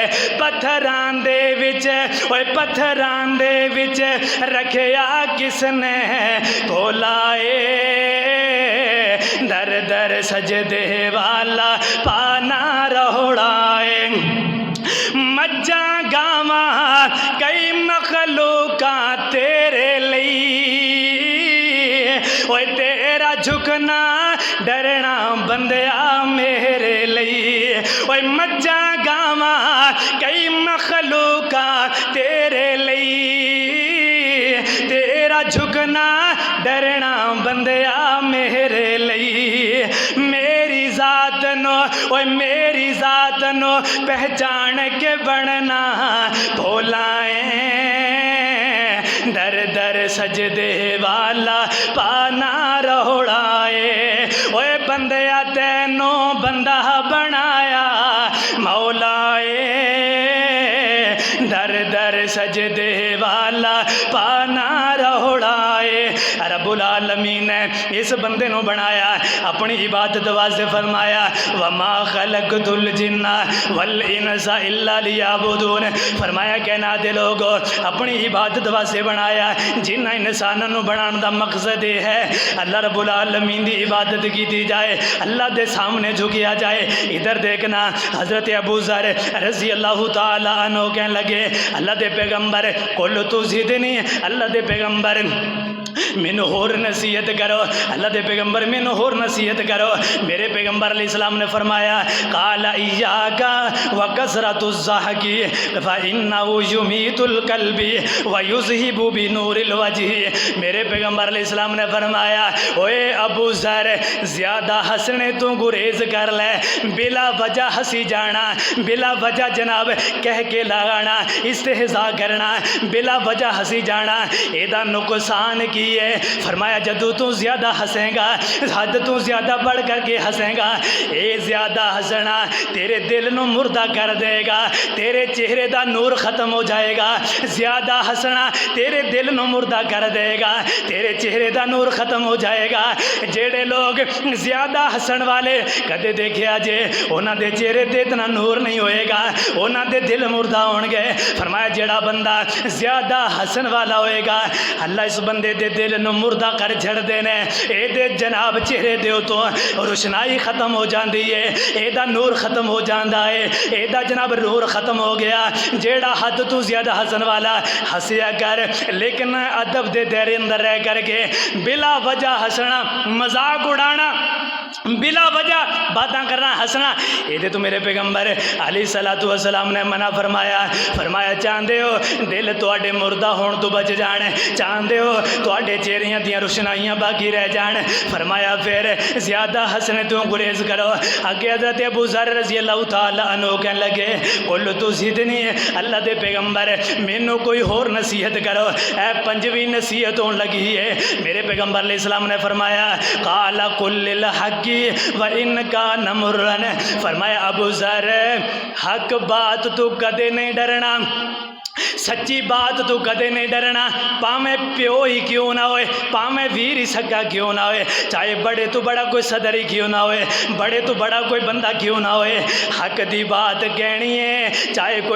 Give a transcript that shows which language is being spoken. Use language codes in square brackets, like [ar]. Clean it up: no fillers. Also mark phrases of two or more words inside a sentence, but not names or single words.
[pa] پتھراں دے وچ، اوے پتھراں دے وچ رکھیا کس نے کھولائے، در در سجدے والا پانا روڑائے۔ مجھاں گاواں کئی مخلوقاں تیرے لئی، اوے تیرا جھکنا ڈرنا بندیا میرے لئی۔ اوے مجھاں گاواں کئی مخلوقاں تیرے لئی، تیرا جھکنا ڈرنا بندیا میرے لئی۔ میری ذات نو، اوے میری ذات نو پہچان کے بننا بھولائیں، در در سجدے والا پانا روڑائے۔ اوے بندیا تین تینوں بندہ بنایا مولائے در در سجدے والا پانا روڑائے رب العالمین نے اس بندے نو بنایا اپنی عبادت واسطے فرمایا [ar] وما خلقت الجن والانس الا لیعبدون [pa] فرمایا کائنات دے لوگو اپنی عبادت واسطے بنایا جنہ انساناں نو بنان دا مقصد یہ ہے اللہ رب العالمین دی عبادت کی جائے اللہ دے سامنے جھکیا جائے ادھر دیکھنا حضرت ابو ذر رضی اللہ تعالی عنہ کہنے لگے اللہ دے پیغمبر [ar] قل تو زدنی [pa] اللہ دے پیغمبر مینو ہور نصیحت کرو اللہ دے پیغمبر مینو ہور نصیحت کرو میرے پیغمبر علیہ السلام نے فرمایا [ar] قال ایاک وکثرۃ الضحک فانه یمیت القلب ویذهب بنور الوجه [pa] میرے پیغمبر علیہ السلام نے فرمایا اوے ابو ذر زیادہ ہنسنے تو گریز کر لے بلا وجہ ہنسی جانا بلا وجہ جناب کہہ کے لگانا استہزاء کرنا بلا وجہ ہنسی جانا ایدا نقصان کی ہے فرمایا جدو تو زیادہ ہنسیں گا حد تو زیادہ بڑھ کر کے ہنسیں گا اے زیادہ ہنسنا تیرے دل نو مردہ کر دے گا تیرے چہرے دا نور ختم ہو جائے گا زیادہ ہنسنا تیرے دل نو مردہ کر دے گا تیرے چہرے دا نور ختم ہو جائے گا جیڑے لوگ زیادہ ہسن والے کدے دیکھیا جے انہاں دے چہرے تے اتنا نور نہیں ہوئے گا انہاں دے دل مردہ ہون گے فرمایا جیڑا بندہ زیادہ ہسن والا ہوئے گا اللہ اس بندے دے دل نو مردہ کر جھڑ دینے اے دے جناب چہرے دے تو روشنائی ختم ہو جاندی ہے اے دا نور ختم ہو جاندا ہے اے دا جناب نور ختم ہو گیا جیڑا حد تو زیادہ ہسن والا ہسیا کر لیکن ادب دے دائرے اندر رہ کر کے بلا وجہ ہسنا مذاق اڑانا بلا وجہ باتاں کرنا ہنسنا یہ تو میرے پیغمبر علیہ الصلوۃ والسلام نے منع فرمایا فرمایا چاہندے ہو دل تواڈے مردہ ہون تو بچ جان چاہندے ہو تواڈے چہریاں دیاں روشنائیاں باقی رہ جان فرمایا پھر زیادہ ہنسنے تو گریز کرو اگے حضرت ابو ذر رضی اللہ تعالی عنہ کہنے لگے [ar] قل تو زدنی [pa] اللہ دے پیغمبر مینوں کوئی ہور نصیحت کرو اے پنجویں نصیحت ہون لگی ہے میرے پیغمبر علیہ السلام نے فرمایا قال [ar] قل للحق وَإِنَّ كَانَ مُرًّا [pa] فرمایا ابو ذر حق بات تو کدے نہیں ڈرنا سچی بات تو کدے نہیں ڈرنا پامے پیو ہی کیوں نہ ہوئے پامے ویر ہی سکا کیوں نہ ہوئے چاہے بڑے تو بڑا کوئی صدر ہی کیوں نہ ہوئے بڑے تو بڑا کوئی بندہ کیوں نہ ہوئے حق دی بات کہنی ہے چاہے کوئی